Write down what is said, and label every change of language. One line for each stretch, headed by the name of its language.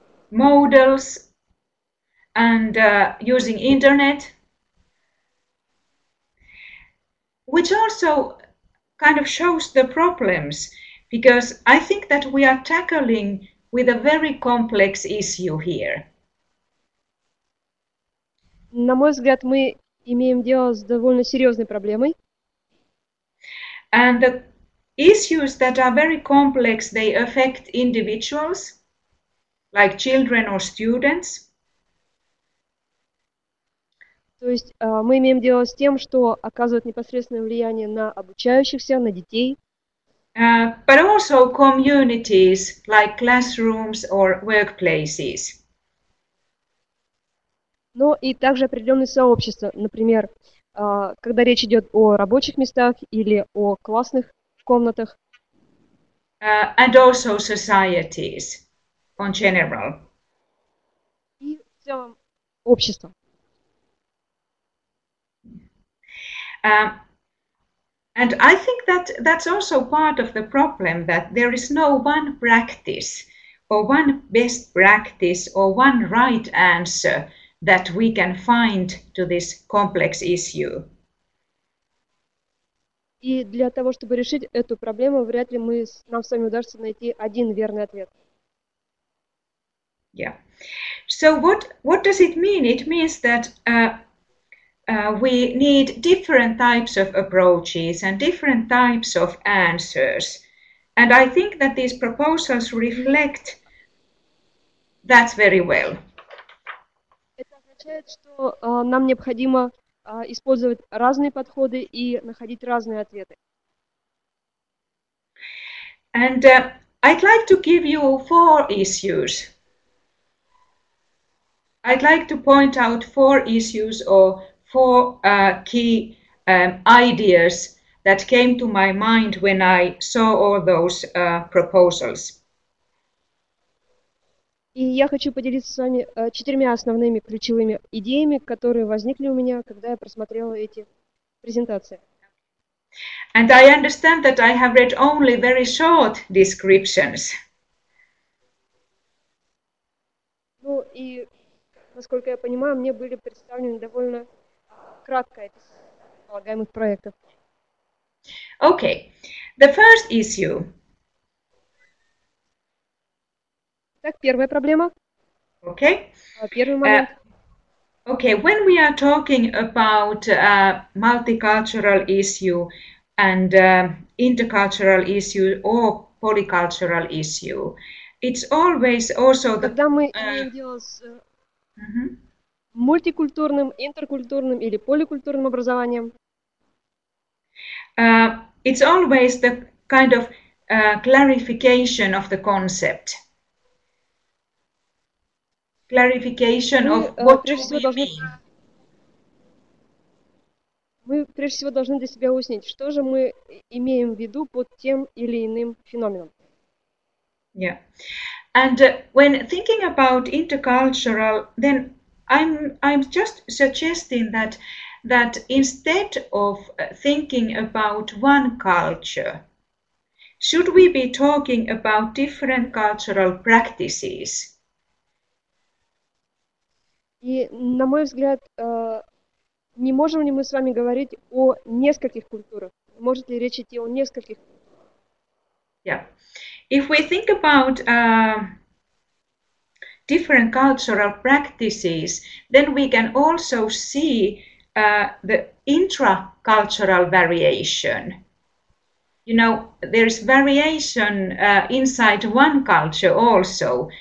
English: models, and using internet, which also kind of shows the problems because I think that we are tackling with a very complex issue here.
Russian: На мой взгляд, мы имеем дело с довольно серьезной проблемой.
English: And the issues that are very complex, they affect individuals, like children or students.
Russian: То есть мы имеем дело с тем, что оказывает непосредственное влияние на обучающихся, на детей.
English: But also communities like classrooms or workplaces.
Russian: Но и также определенные сообщества, например, когда речь идет о рабочих местах или о классных комнатах.
English: And also societies in general.
Russian: И в целом общество.
English: And I think that that's also part of the problem, that there is no one practice or one best practice or one right answer that we can find to this complex issue.
Russian: И для того, чтобы решить эту проблему, вряд ли нам с вами удастся найти один верный ответ.
English: Yeah. So what does it mean? It means that we need different types of approaches and different types of answers. And I think that these proposals reflect that very well.
Russian: Это означает, что нам необходимо использовать разные подходы и находить разные ответы.
English: And I'd like to give you 4 issues. I'd like to point out 4 issues or 4 key ideas that came to my mind when I saw all those proposals.
Russian: И я хочу поделиться с вами 4 основными ключевыми идеями, которые возникли у меня, когда я просмотрела эти презентации.
English: And I understand that I have read only very short descriptions.
Russian: Ну и, насколько я понимаю, мне были представлены довольно краткое описание предполагаемых проектов.
English: Okay, the first issue.
Russian: Так, первая проблема.
English: Okay.
Russian: Первый момент.
English: Okay, when we are talking about multicultural issue and intercultural issue or polycultural issue, it's always also the...
Russian: Когда мы имеем дело с мультикультурным, интеркультурным или поликультурным образованием,
English: it's always the kind of clarification of the concept. Clarification of what do we mean.
Russian: Мы прежде всего должны для себя уяснить, что же мы имеем в виду под тем или иным феноменом.
English: Yeah, and when thinking about intercultural, then I'm just suggesting that instead of thinking about one culture, should we be talking about different cultural practices?
Russian: И, на мой взгляд, не можем ли мы с вами говорить о нескольких культурах? Может ли речь идти о нескольких?
English: Yeah. If we think about different cultural practices, then we can also see the intra-cultural variation. You know, there's variation inside one culture also.